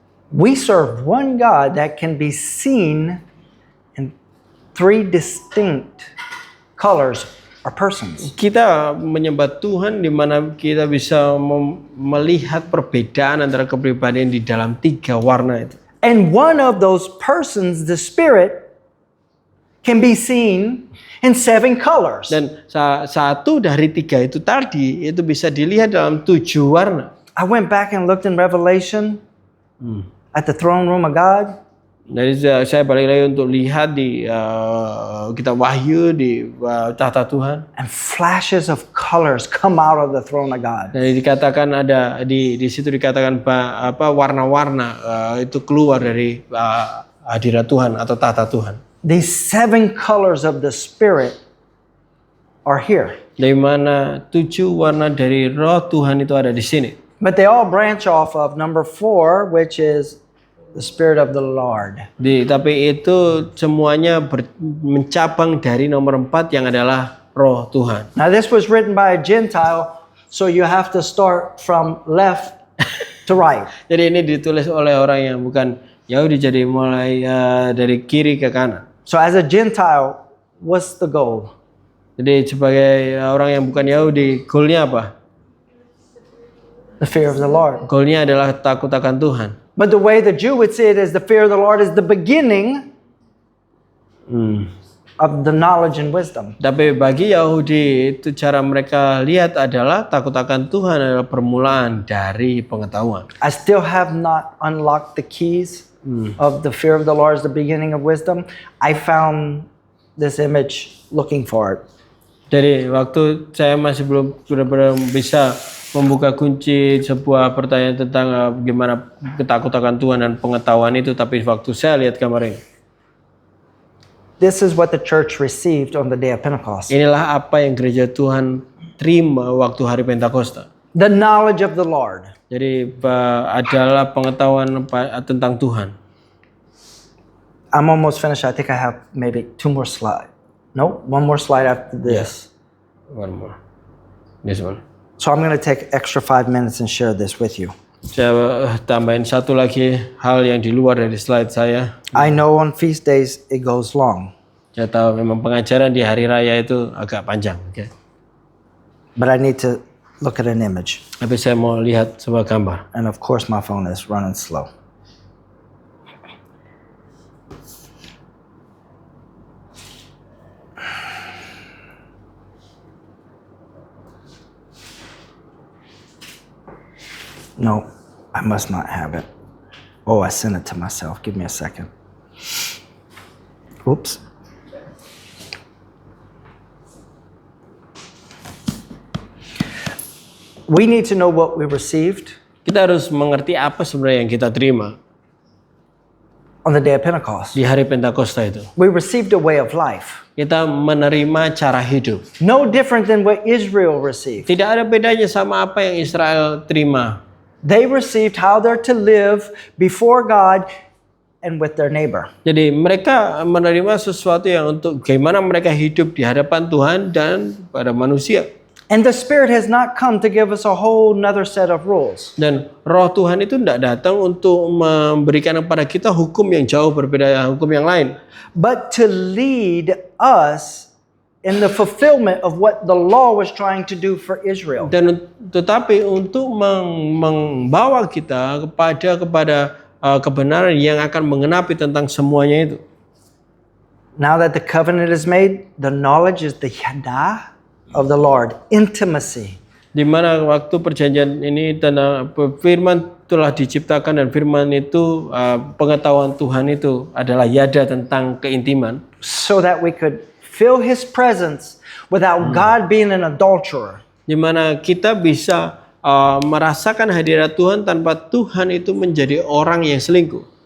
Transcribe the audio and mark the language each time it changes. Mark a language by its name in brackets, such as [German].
[English] We serve one God that can be seen in 3 distinct colors or persons. [Indonesian] Kita menyembah Tuhan di mana kita bisa melihat perbedaan antara kepribadian di dalam 3 warna itu. [English] And one of those persons, the Spirit, can be seen in 7 colors. [Indonesian] Dan satu dari 3 itu tadi itu bisa dilihat dalam 7 warna. [English] I went back and looked in Revelation at the throne room of God. [Indonesian] Jadi saya balik lagi untuk lihat di kitab Wahyu di tahta Tuhan. [English] And flashes of colors come out of the throne of God. [Indonesian] Dan dikatakan ada di situ dikatakan warna-warna itu keluar dari hadirat Tuhan atau tahta Tuhan. [English] These 7 colors of the Spirit are here. [Indonesian] Di mana 7 warna dari Roh Tuhan itu ada di sini. [English] But they all branch off of number 4, which is the Spirit of the Lord. [Indonesian] Tapi itu semuanya mencabang dari nomor 4 yang adalah Roh Tuhan. [English] Now this was written by a Gentile, so you have to start from left to right. [Indonesian] Jadi ini ditulis oleh orang yang bukan Yahudi, jadi mulai dari kiri ke kanan. [English] So as a Gentile, what's the goal? [Indonesian] Jadi sebagai orang yang bukan Yahudi, goalnya apa? [English] The fear of the Lord. [Indonesian] Goalnya adalah takut akan Tuhan. [English] But the way the Jew would see it is the fear of the Lord is the beginning of the knowledge and wisdom. [Indonesian] Tapi bagi Yahudi itu cara mereka lihat adalah takut akan Tuhan adalah permulaan dari pengetahuan. [English] I still have not unlocked the keys of the fear of the Lord is the beginning of wisdom. I found this image looking for it. [Indonesian] Jadi waktu saya masih belum benar-benar bisa membuka kunci sebuah pertanyaan tentang bagaimana ketakutan akan Tuhan dan pengetahuan itu, tapi waktu saya lihat gambar ini. [English] This is what the church received on the day of Pentecost. [Indonesian] Inilah apa yang gereja Tuhan terima waktu hari Pentakosta. [English] The knowledge of the Lord. [Indonesian] Jadi adalah pengetahuan tentang Tuhan. [English] I'm almost finished. I think I have maybe 2 more slides. No, 1 more slide after this. One more. This one. So I'm going to take extra 5 minutes and share this with you. [Indonesian] Saya tambahin satu lagi hal yang di luar dari slide saya. [English] I know on feast days it goes long, [Indonesian] Saya tahu memang pengajaran di hari raya itu agak panjang, okay? [English] but I need to look at an image. [Indonesian] Tapi saya mau lihat sebuah gambar. [English] And of course my phone is running slow. No, I must not have it. Oh, I sent it to myself. Give me a second. Oops. We need to know what we received [Indonesian] Kita harus mengerti apa sebenarnya yang kita terima [English] on the day of Pentecost. [Indonesian] di hari Pentakosta itu. [English] We received a way of life. [Indonesian] Kita menerima cara hidup. [English] No different than what Israel received. [Indonesian] Tidak ada bedanya sama apa yang Israel terima. [English] They received how they're to live before God and with their neighbor. [Indonesian] Jadi mereka menerima sesuatu yang untuk bagaimana mereka hidup di hadapan Tuhan dan pada manusia. [English] And the Spirit has not come to give us a whole nother set of rules. [Indonesian] Dan Roh Tuhan itu tidak datang untuk memberikan kepada kita hukum yang jauh berbeda hukum yang lain, [English] But to lead us in the fulfillment of what the law was trying to do for Israel. [Indonesian] dan tetapi untuk membawa kita kepada kebenaran yang akan mengenapi tentang semuanya itu. [English] Now that the covenant is made, the knowledge is the yadah of the Lord, intimacy. [Indonesian] Di mana waktu perjanjian ini tentang firman telah diciptakan dan firman itu pengetahuan Tuhan itu adalah yada tentang keintiman. [English] So that we could feel His presence without God being an adulterer. [Indonesian] Di mana kita bisa merasakan hadirat Tuhan tanpa Tuhan itu menjadi orang yang selingkuh.